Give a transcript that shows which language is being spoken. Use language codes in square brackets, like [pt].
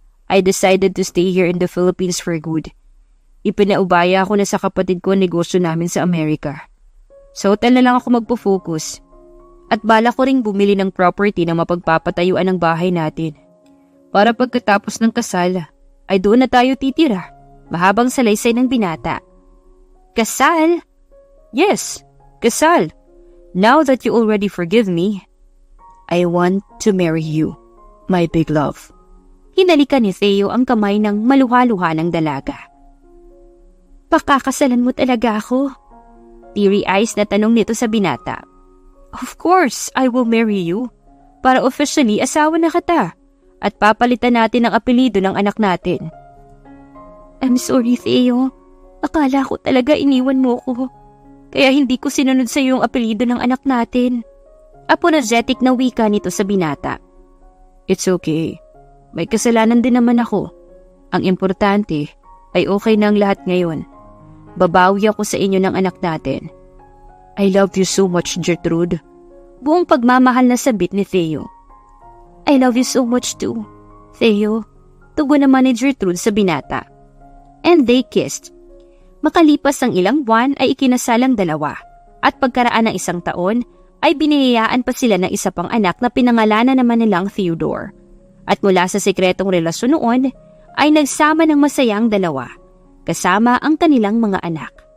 [en] I decided to stay here in the Philippines for good. [tl] Ipinaubaya ako na sa kapatid ko ang negosyo namin sa Amerika. Sa hotel na lang ako magpo-focus. At bala ko ring bumili ng property na mapagpapatayuan ng bahay natin. Para pagkatapos ng kasal, ay doon na tayo titira. Mahabang salaysay ng binata. Kasal? Yes, kasal. [en] Now that you already forgive me, I want to marry you, my big love. [tl] Hinalikan ni Theo ang kamay ng maluha-luha ng dalaga. Pakakasalan mo talaga ako? Teary eyes na tanong nito sa binata. [en] Of course, I will marry you. [tl] Para officially asawa na kita. At papalitan natin ang apelido ng anak natin. [en] I'm sorry, Theo. [tl] Akala ko talaga iniwan mo ko. Kaya hindi ko sinunod sa iyo ang apelido ng anak natin. Apologetic na wika nito sa binata. [en] It's okay. [tl] May kasalanan din naman ako. Ang importante ay okay na ang lahat ngayon. Babawi ako sa inyo ng anak natin. [en] I love you so much, Gertrude. [tl] Buong pagmamahal na sabit ni Theo. [en] I love you so much too, Theo. [tl] Tugon naman ni Gertrude sa binata. [en] And they kissed. [tl] Makalipas ang ilang buwan ay ikinasalang dalawa. At pagkaraan ng isang taon ay biniyayaan pa sila ng isa pang anak na pinangalanan naman nilang Theodore. At mula sa sekretong relasyon noon, ay nagsama ng masayang dalawa, kasama ang kanilang mga anak.